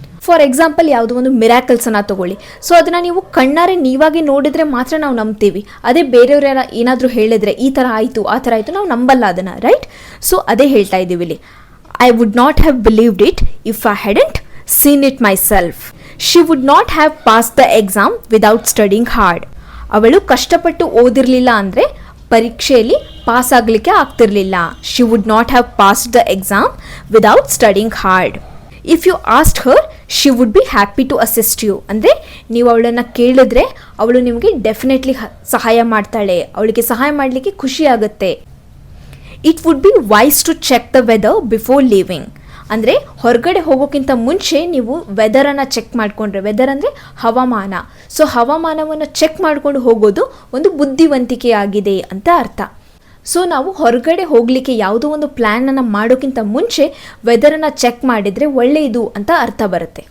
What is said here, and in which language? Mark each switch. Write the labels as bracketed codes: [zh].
[kn] For example ಯಾವುದೋ ಒಂದು ಮಿರಾಕಲ್ಸನ್ನು ತಗೊಳ್ಳಿ. ಸೊ ಅದನ್ನು ನೀವು ಕಣ್ಣಾರೆ ನೀವಾಗಿ ನೋಡಿದರೆ ಮಾತ್ರ ನಾವು ನಂಬ್ತೀವಿ. ಅದೇ ಬೇರೆಯವ್ರ ಏನಾದರೂ ಹೇಳಿದ್ರೆ ಈ ಥರ ಆಯಿತು ಆ ಥರ ಆಯಿತು, ನಾವು ನಂಬಲ್ಲ ಅದನ್ನು, ರೈಟ್? ಸೊ ಅದೇ ಹೇಳ್ತಾ ಇದ್ದೀವಿ ಇಲ್ಲಿ. [en] I would not have believed it if I hadn't seen it myself. She would not have passed the exam without studying hard. [kn] ಅವಳು ಕಷ್ಟಪಟ್ಟು ಓದಿರಲಿಲ್ಲ ಅಂದರೆ ಪರೀಕ್ಷೆಯಲ್ಲಿ ಪಾಸ್ ಆಗಲಿಕ್ಕೆ ಆಗ್ತಿರಲಿಲ್ಲ. [en] She would not have passed the exam without studying hard. If you asked her, she would be happy to assist you. [kn] ಅಂದರೆ ನೀವು ಅವಳನ್ನು ಕೇಳಿದ್ರೆ ಅವಳು ನಿಮಗೆ ಡೆಫಿನೆಟ್ಲಿ ಸಹಾಯ ಮಾಡ್ತಾಳೆ, ಅವಳಿಗೆ ಸಹಾಯ ಮಾಡಲಿಕ್ಕೆ ಖುಷಿ ಆಗುತ್ತೆ. [en] It would be wise to check the weather before leaving. [kn] ಅಂದರೆ ಹೊರಗಡೆ ಹೋಗೋಕ್ಕಿಂತ ಮುಂಚೆ ನೀವು ವೆದರನ್ನು ಚೆಕ್ ಮಾಡಿಕೊಂಡ್ರೆ, ವೆದರ್ ಅಂದರೆ ಹವಾಮಾನ, ಸೊ ಹವಾಮಾನವನ್ನು ಚೆಕ್ ಮಾಡಿಕೊಂಡು ಹೋಗೋದು ಒಂದು ಬುದ್ಧಿವಂತಿಕೆ ಆಗಿದೆ ಅಂತ ಅರ್ಥ. ಸೊ ನಾವು ಹೊರಗಡೆ ಹೋಗಲಿಕ್ಕೆ ಯಾವುದೋ ಒಂದು ಪ್ಲ್ಯಾನನ್ನು ಮಾಡೋಕ್ಕಿಂತ ಮುಂಚೆ ವೆದರನ್ನು ಚೆಕ್ ಮಾಡಿದರೆ ಒಳ್ಳೆಯದು ಅಂತ ಅರ್ಥ ಬರುತ್ತೆ.